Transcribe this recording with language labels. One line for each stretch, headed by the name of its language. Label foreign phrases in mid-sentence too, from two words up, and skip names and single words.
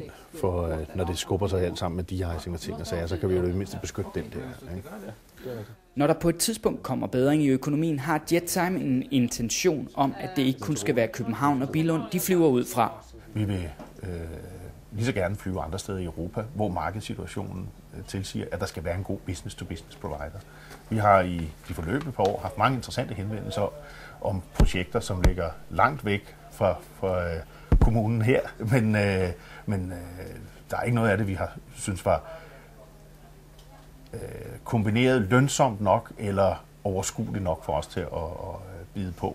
Danish: For når det skubber sig alt sammen med de-icing og ting og sager, så kan vi jo i det mindste beskytte den der. Ikke? Når der på et tidspunkt kommer bedring i økonomien, har Jettime en intention om, at det ikke kun skal være København og Billund, de flyver ud fra. Vi vil lige så gerne flyve andre steder i Europa, hvor markedssituationen tilsiger, at der skal være en god
English: business-to-business provider.
Danish: Vi har i de forløbende par år haft mange interessante henvendelser om projekter, som ligger langt væk fra kommunen her, men der er ikke noget af det, vi har synes var kombineret lønsomt nok eller overskueligt nok for os til at bide på.